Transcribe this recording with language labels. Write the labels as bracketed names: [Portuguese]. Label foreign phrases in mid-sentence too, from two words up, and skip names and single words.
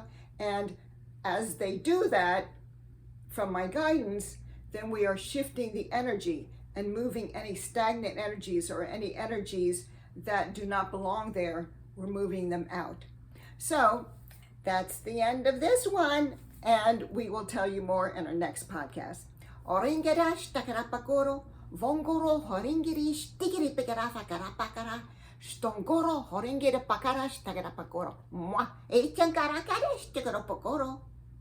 [English] And as they do that, from my guidance, then we are shifting the energy and moving any stagnant energies or any energies that do not belong there. We're moving them out. So that's the end of this one, and we will tell you more in our next podcast. Oringerash takarapakoro, vongoro horingirish tikiri pikarafakara stongoro horingere pakarash takarapakoro. Moi, echankarakaresh tikaropokoro.